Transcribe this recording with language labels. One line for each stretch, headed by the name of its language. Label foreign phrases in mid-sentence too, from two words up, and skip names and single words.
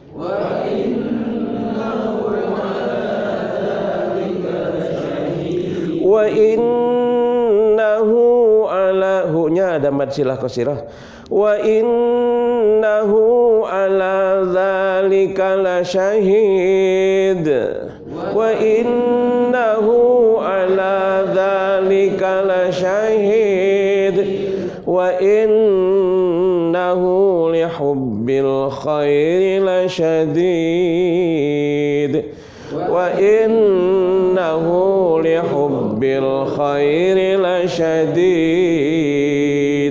Arabic: وإنه على
Indonesian: hu-nya ada
Arabic: مد صلة قصيرة. وإنه على ذلك لشهيد. وإنه على ذلك لشهيد. وإنه لحب الخير لشديد. وإنه لحب الخير لشديد.